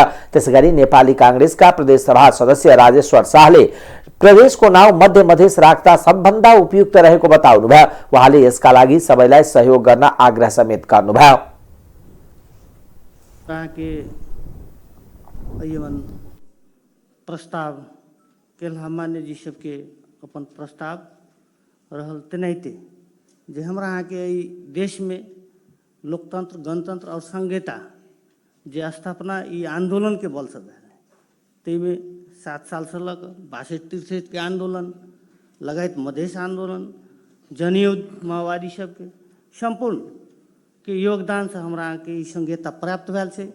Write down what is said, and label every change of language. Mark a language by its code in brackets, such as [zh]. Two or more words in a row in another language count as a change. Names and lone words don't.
[ne] त्यसैगरी नेपाली कांग्रेसका प्रदेशसभा सदस्य राजेश्वर शाहले प्रदेशको नाउँ मध्य मधेस राख्दा सबभन्दा उपयुक्त रहेको बताउनुभयो। उहाँले यसका लागि सबैलाई सहयोग गर्न आग्रह समेत गर्नुभयो। [mai] प्रस्ताव के सामान्य जी सबके अपन प्रस्ताव रहल तेनाहिते जे हमरा यहाँ के देश में लोकतंत्र, गणतंत्र और संहिता जे स्थापना ई आंदोलन के बल से भेल, ताहिमे 7 साल से लग 62-63 के आंदोलन लगायत मधेश आंदोलन, जनयुद्ध, माओवादी सबके संपूर्ण के योगदान से हमरा यहाँ के संहिता प्राप्त भेल छै।